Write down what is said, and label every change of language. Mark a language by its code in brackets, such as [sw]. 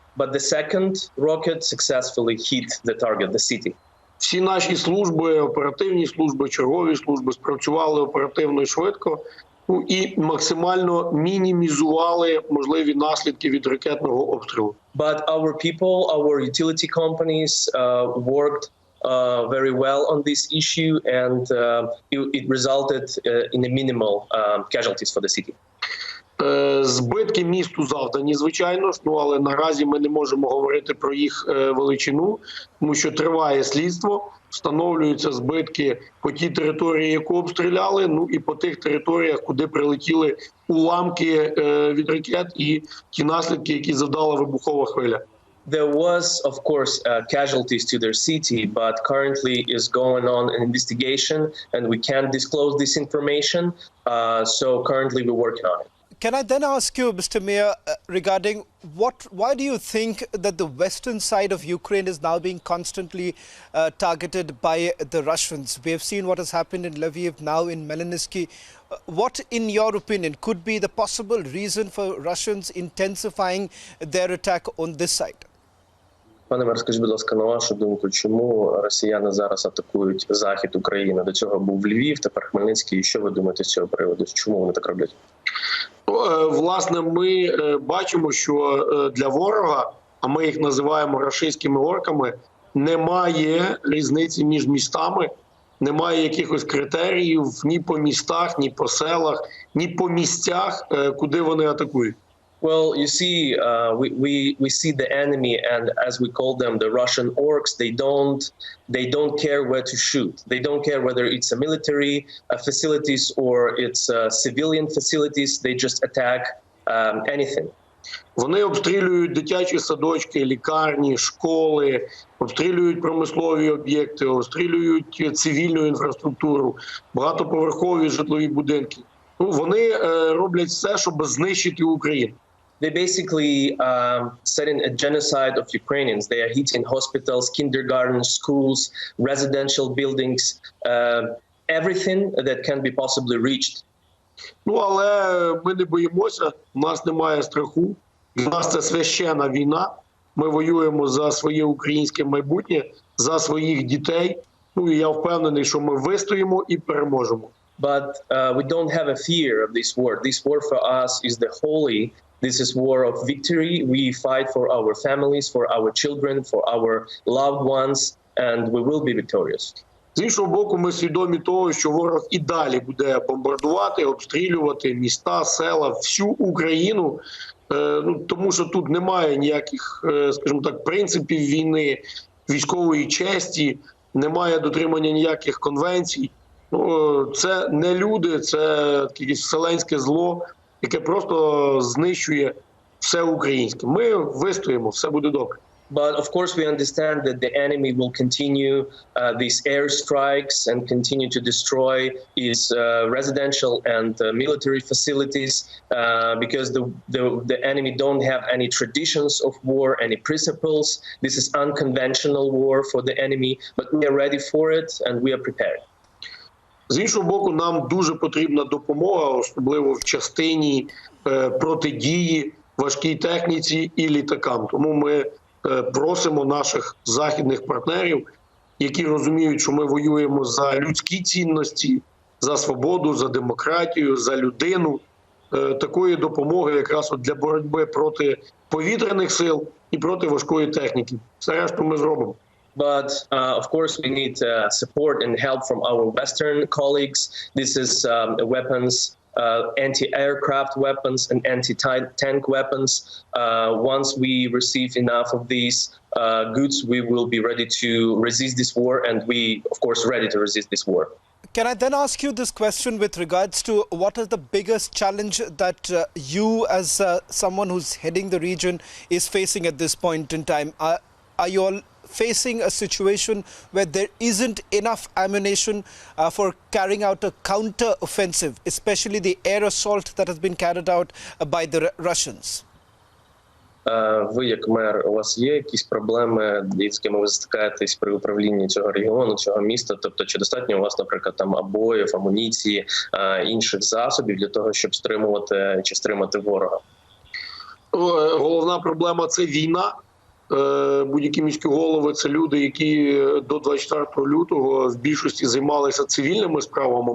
[en] But the second rocket successfully hit the target, the city. [uk] Всі наші служби, оперативні служби, чергові служби спрацювали оперативно і швидко, і максимально мінімізували можливі наслідки від ракетного обстрілу. [en] But our people, our utility companies worked very well on this issue, and it resulted in a minimal casualties for the city. [uk] Збитки місту завдані, звичайно ж, але наразі ми не можемо говорити про їх величину, тому що триває слідство, встановлюються збитки по тій території, яку обстріляли, і по тих територіях, куди прилетіли уламки від ракет і ті наслідки, які завдала вибухова хвиля. [en] There was, of course, casualties to their city, but currently is going on an investigation, and we can't disclose this information, so currently we're working on it. Can I then ask you, Mr. Mayor, regarding why do you think that the western side of Ukraine is now being constantly targeted by the Russians? We have seen what has happened in Lviv, now in Khmelnytskyi. What, in your opinion, could be the possible reason for Russians intensifying their attack on this side? [uk] Пане мер, скажіть, будь ласка, на вашу думку, чому росіяни зараз атакують захід України? До цього був Львів, тепер Хмельницький. І що ви думаєте з цього приводу? Чому вони так роблять? Власне, ми бачимо, що для ворога, а ми їх називаємо рашистськими орками, немає різниці між містами, немає якихось критеріїв ні по містах, ні по селах, ні по місцях, куди вони атакують. [en] Well, you see, we see the enemy, and as we call them, the Russian orcs. They don't care where to shoot. They don't care whether it's a military facilities or it's civilian facilities. They just attack anything. [uk] Вони обстрілюють дитячі садочки, лікарні, школи, обстрілюють промислові об'єкти, обстрілюють цивільну інфраструктуру, багатоповерхові житлові будинки. Вони роблять все, щоб знищити Україну. [en] They basically setting a genocide of Ukrainians. They are hitting hospitals, kindergartens, schools, residential buildings, everything that can be possibly reached. [uk] Але ми не боїмося, у нас немає страху. Для нас це священна війна. Ми воюємо за своє українське майбутнє, за своїх дітей. Ну і я впевнений, що ми вистоїмо і переможемо. [en] But we don't have a fear of this war. This war for us is the holy. This is war of victory. We fight for our families, for our children, for our loved ones, and we will be victorious. [uk] З іншого боку, ми свідомі того, що ворог і далі буде бомбардувати, обстрілювати міста, села, всю Україну, тому що тут немає ніяких, скажімо так, принципів війни, військової честі, немає дотримання ніяких конвенцій. Це не люди, це якесь вселенське зло, яке просто знищує все українське. Ми вистоїмо, все буде добре. [en] But of course, we understand that the enemy will continue these airstrikes and continue to destroy its residential and military facilities because the enemy don't have any traditions of war, any principles. This is unconventional war for the enemy, but we are ready for it and we are prepared. [uk] З іншого боку, нам дуже потрібна допомога, особливо в частині протидії важкій техніці і літакам. Тому ми просимо наших західних партнерів, які розуміють, що ми воюємо за людські цінності, за свободу, за демократію, за людину, такої допомоги якраз для боротьби проти повітряних сил і проти важкої техніки. Все решту ми зробимо. [en] But of course, we need support and help from our Western colleagues. This is weapons, anti-aircraft weapons and anti-tank weapons. Once we receive enough of these goods, we will be ready to resist this war, and we, of course, ready to resist this war. Can I then ask you this question with regards to what is the biggest challenge that you, as someone who's heading the region, is facing at this point in time? Are you all facing a situation where there isn't enough ammunition for carrying out a counter-offensive, especially the air assault that has been carried out by the Russians? [uk] Ви, як мер, у вас є якісь проблеми, з якими ви стикаєтесь при управлінні цього регіону, цього міста? Тобто, чи достатньо у вас, наприклад, там абоїв, амуніції, інших засобів для того, щоб стримувати чи стримати ворога? Головна проблема – це війна. Будь-які міські голови – це люди, які до 24 лютого в більшості займалися цивільними справами.